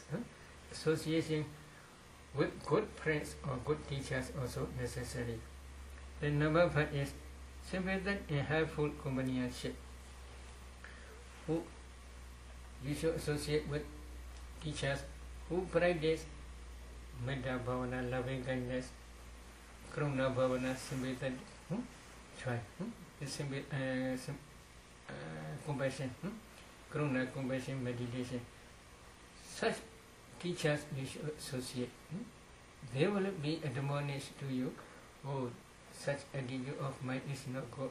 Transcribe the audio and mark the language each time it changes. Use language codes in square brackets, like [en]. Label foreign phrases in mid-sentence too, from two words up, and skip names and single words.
[en] Association with good friends or good teachers also necessary. The number 5 is sympathetic and helpful companionship. Who you should associate with teachers who practice [pi] metta bhavana, [en] loving kindness, [pi] karuna bhavana, [en] sympathetic, compassion, karuna, compassion, meditation. Such teachers you should associate. They will be admonished to you. Oh, such attitude of mine is not good.